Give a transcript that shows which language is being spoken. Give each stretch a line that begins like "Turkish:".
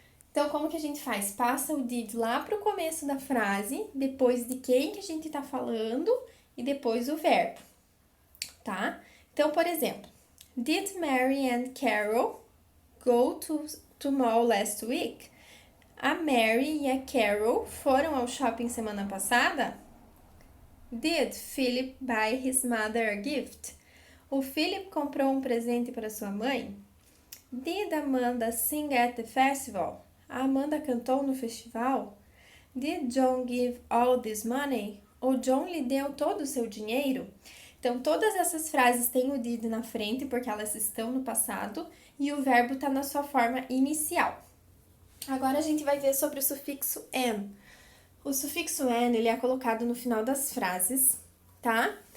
Portuguese: Então, como que a gente faz? Passa o did lá para o começo da frase, depois de quem que a gente está falando e depois o verbo. tá? Então, por exemplo,
English: Did Mary and Carol go to mall last week?
Portuguese: A Mary e a Carol foram ao shopping semana passada?
English: Did Philip buy his mother a gift?
Portuguese: O Philip comprou um presente para sua mãe?
English: Did Amanda sing at the festival?
Portuguese: A Amanda cantou no festival?
English: Did John give all this money?
Portuguese: O John lhe deu todo o seu dinheiro? Então, todas essas frases têm o did na frente porque elas estão no passado e o verbo está na sua forma inicial. Agora a gente vai ver sobre o sufixo an. O sufixo an, ele é colocado no final das frases, tá?